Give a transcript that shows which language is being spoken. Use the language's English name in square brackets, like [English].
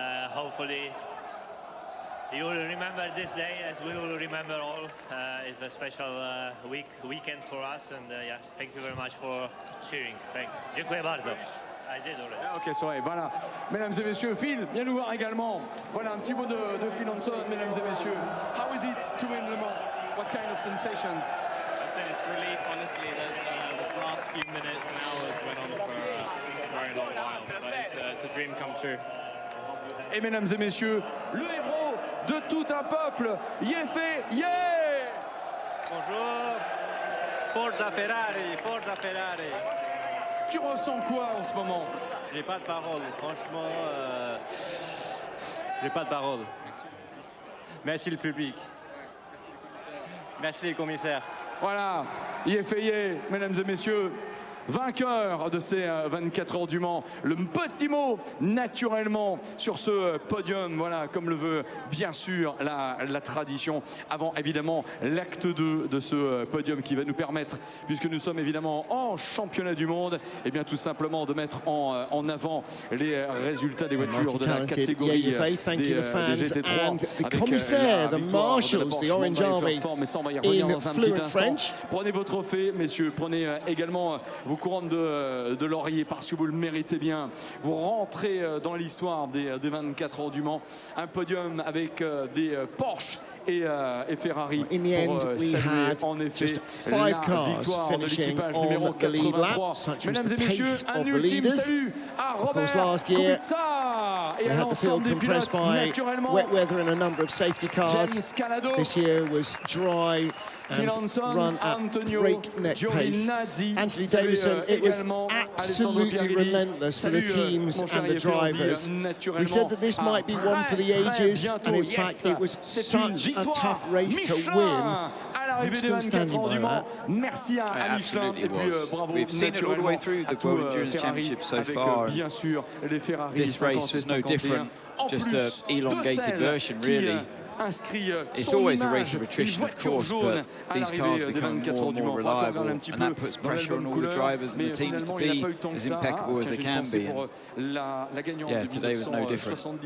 [English] Hopefully you will remember this day as we will remember all. It's a special weekend for us, and yeah, thank you very much for cheering. Thanks. [Polish] Dziękuję bardzo. [English] I did already. [French] Ok, c'est vrai, voilà. Mesdames et messieurs, Phil, viens nous voir également. Voilà un petit mot de Phil Hansen, mesdames et messieurs. [English] How is it to win Le Mans? What kind of sensations? I said it's relief, honestly. The last few minutes and hours went on for a very long while, but it's a dream come true. [French] Et mesdames et messieurs, le héros de tout un peuple, Yifei, yeah! Bonjour, Forza Ferrari, Forza Ferrari. Tu ressens quoi en ce moment? J'ai pas de parole, franchement, j'ai pas de parole. Merci le public. Merci les commissaires. Voilà, Yifei, mesdames et messieurs, vainqueur de ces 24 heures du Mans. Le petit mot, naturellement, sur ce podium, voilà, comme le veut bien sûr la tradition. Avant, évidemment, l'acte 2 de ce podium qui va nous permettre, puisque nous sommes évidemment en championnat du monde, et bien tout simplement de mettre en avant les résultats des voitures de la catégorie des GT3. [English] The commissaire, the marshals, the Orange Army in fluent French. [French] Prenez vos trophées, messieurs, prenez également vos couronnes de laurier parce que vous le méritez bien. Vous rentrez dans l'histoire des 24 heures du Mans. Un podium avec des Porsche et Ferrari pour saluer en effet la victoire de l'équipage numéro 83. Mesdames et messieurs, un ultime salut à Robert Kubica et à l'ensemble des pilotes, naturellement. [English] Wet weather and a number of safety cars. This year was dry and run at breakneck pace. Anthony Davison, it was absolutely relentless for the teams and the drivers. We said that this might be one for the ages, and in fact it was such a tough race to win. I'm still standing by that. [French] Merci à Michelin et puis bravo naturellement à tout Ferrari avec bien sûr les Ferrari. [English] This race was no different, just an elongated version really. It's always a race of attrition, of course, but these cars become more and more reliable, and that puts pressure on all the drivers and the teams to be as impeccable as they can be. And yeah, today was no different.